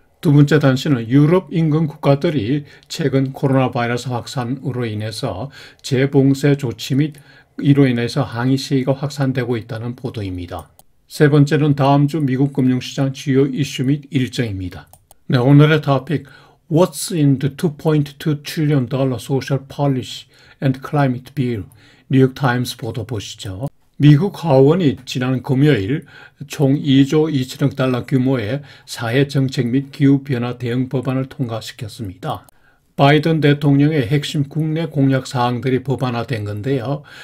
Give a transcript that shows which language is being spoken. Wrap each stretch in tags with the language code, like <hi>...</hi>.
<ko>두 번째 단신은 유럽 인근 국가들이 최근 코로나 바이러스 확산으로 인해서 재봉쇄 조치 및 이로 인해서 항의 시위가 확산되고 있다는 보도입니다. 세 번째는 다음 주 미국 금융시장 주요 이슈 및 일정입니다. 네, 오늘의 토픽</ko> <en>What's in the $2.2 trillion social policy and climate bill?</en> <ko>뉴욕타임스 보도 보시죠. 미국 하원이 지난 금요일 총 2조 2천억 달러 규모의 사회정책 및 기후변화 대응 법안을 통과시켰습니다. 바이든 대통령의 핵심 국내 공약 사항들이 법안화된 건데요.</ko>